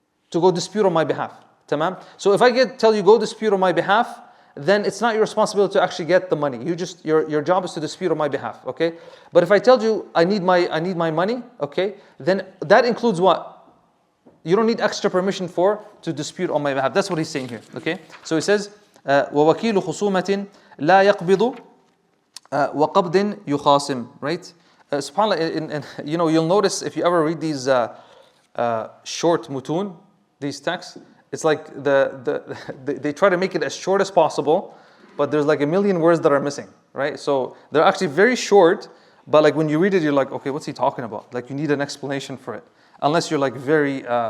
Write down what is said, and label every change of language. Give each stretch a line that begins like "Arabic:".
English: To go dispute on my behalf. Tamam? So if I tell you go dispute on my behalf, then it's not your responsibility to actually get the money. Your job is to dispute on my behalf, okay? But if I tell you I need my money, okay, then that includes what? You don't need extra permission to dispute on my behalf. That's what he's saying here, okay? So he says,
Arabic: وَوَكِيلُ خُصُومَةٍ لَا يَقْبِضُ وَقَبْضٍ يُخَاصِمْ, right?
English: SubhanAllah, you'll notice if you ever read these short mutun, these texts, it's like they try to make it as short as possible, but there's like a million words that are missing, right? So they're actually very short, but like when you read it, you're like, okay, what's he talking about? Like you need an explanation for it. Unless you're like very,